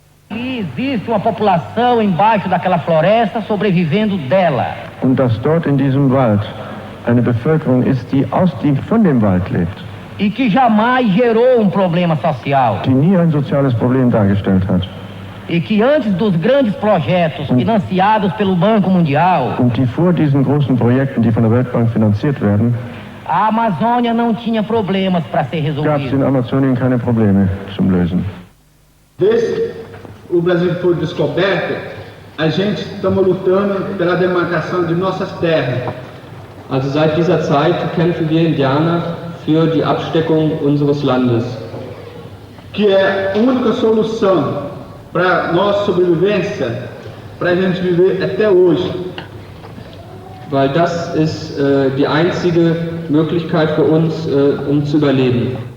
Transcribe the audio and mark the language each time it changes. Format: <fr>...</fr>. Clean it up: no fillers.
<pt>Existe uma população embaixo daquela floresta sobrevivendo dela.</pt> <de>Und dass dort in diesem Wald eine Bevölkerung ist, die von dem Wald lebt.</de> <pt>E que jamais gerou um problema social.</pt> <de>Die nie ein soziales Problem dargestellt hat.</de> <pt>E que antes dos grandes projetos financiados pelo Banco Mundial,</pt> <de>und die vor diesen großen Projekten, die von der Weltbank finanziert werden,</de> <pt>a Amazônia não tinha problemas para ser</pt> <de>gab es in</de> <pt>resolvidos.</pt> <de>Amazonien keine Probleme zum Lösen.</de> <pt>Desde o Brasil foi descoberto, a gente estamos lutando pela demarcação de nossas terras.</pt> <de>Also seit dieser Zeit kämpfen wir Indianer für die Absteckung unseres Landes.</de> <pt>Que é a única solução para nossa sobrevivência, para a gente viver até hoje.</pt> <de>Weil das ist die einzige Möglichkeit für uns, um zu überleben.</de>